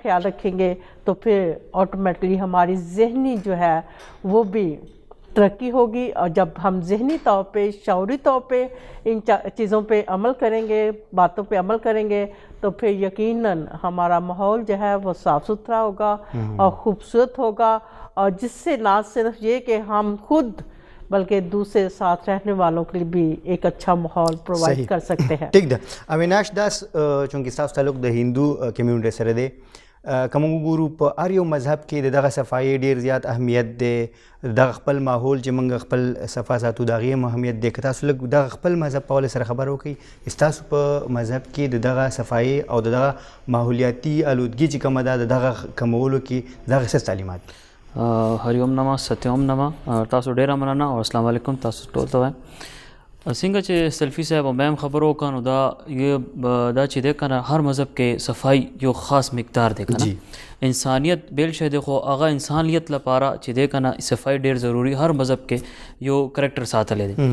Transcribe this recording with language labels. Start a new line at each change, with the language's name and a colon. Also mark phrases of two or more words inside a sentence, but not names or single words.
Urdu: خیال رکھیں گے، تو پھر آٹومیٹکلی ہماری ذہنی جو ہے وہ بھی ترقی ہوگی، اور جب ہم ذہنی طور پہ، شعوری طور پہ ان چیزوں پہ عمل کریں گے، باتوں پہ عمل کریں گے، تو پھر یقیناً ہمارا ماحول جو ہے وہ صاف ستھرا ہوگا اور خوبصورت ہوگا، اور جس سے نہ صرف یہ کہ ہم خود بلکہ دوسرے ساتھ رہنے والوں کے لیے بھی ایک اچھا ماحول پرووائڈ کر سکتے ہیں.
Pashto: ٹھیک ده اویناش داس چونکې ستاسو تعلق د هندو کمیونټي سره دی، که موږ وګورو په هر یو مذهب کې دغه صفایي ډېر زیات اهمیت دی، دغه خپل ماحول چې موږ خپل صفا ساتو د هغې هم اهمیت دی. که تاسو لږ دغه خپل مذهب په حواله سره خبره وکړئ، ستاسو په مذهب کې د دغه صفایي او د دغه ماحولیاتي آلودګي چې کومه ده د دغه کمولو کې دغه څه تعلیمات دي؟
Sanskrit: हरि ओम नमः सत्यम नमः
Pashto: تاسو ډیر مننه او
Arabic: السلام علیکم
Pashto: تاسو ټول ته. څنګه چې سلفي صاحب او میم خبرو کانو دا چې دی کنه هر مذهب کې صفائی یو خاص مقدار دی کنه، انسانیت بیل شه دی، خو هغه انسانیت لپاره چې دی کنه صفائی ډیر ضروری، هر مذهب کې یو کریکٹر ساتلی دی.